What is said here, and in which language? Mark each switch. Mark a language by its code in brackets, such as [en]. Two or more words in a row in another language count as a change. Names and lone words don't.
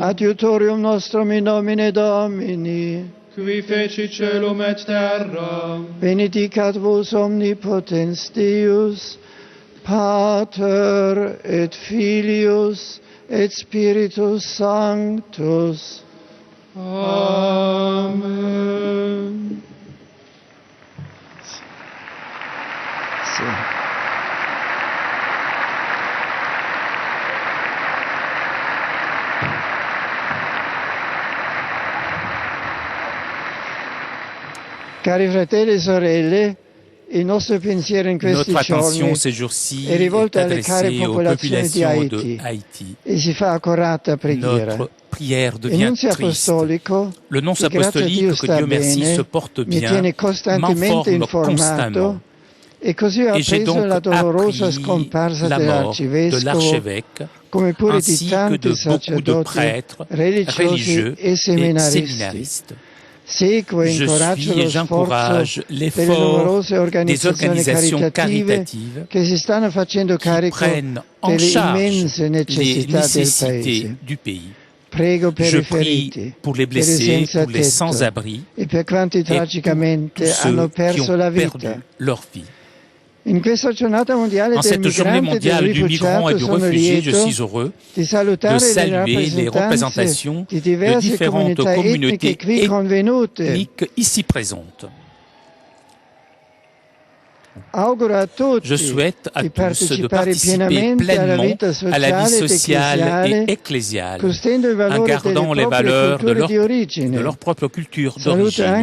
[la] Adiutorium nostrum in nomine Domini. Qui feci celum et terra. Benedicat vos omnipotens Deus, Pater et Filius et Spiritus Sanctus. Amen. [it] Sì. Cari fratelli e sorelle, il nostro pensiero in questi giorni è rivolto alle care popolazioni di Haïti e si fa accorata preghiera. Il nunzio apostolico, [fr] le nonce apostolique, que Dieu merci, se porte [it] mi [fr] bien, [it] tiene costantemente informato e così ho appreso la dolorosa scomparsa dell'arcivescovo, come pure di tanti sacerdoti religiosi e seminaristi. Seguo e incoraggio lo sforzo delle numerose organizzazioni caritative che si stanno facendo carico delle immense necessità del Paese. Prego per i feriti, per i senza tetto e per quanti tragicamente hanno perso la vita. [fr] En cette journée mondiale du migrant et du réfugié, je suis heureux de saluer les représentations de différentes communautés ethniques ici présentes. Je souhaite à tous de participer pleinement à la vie sociale et ecclésiale en gardant les valeurs de leur propre culture d'origine.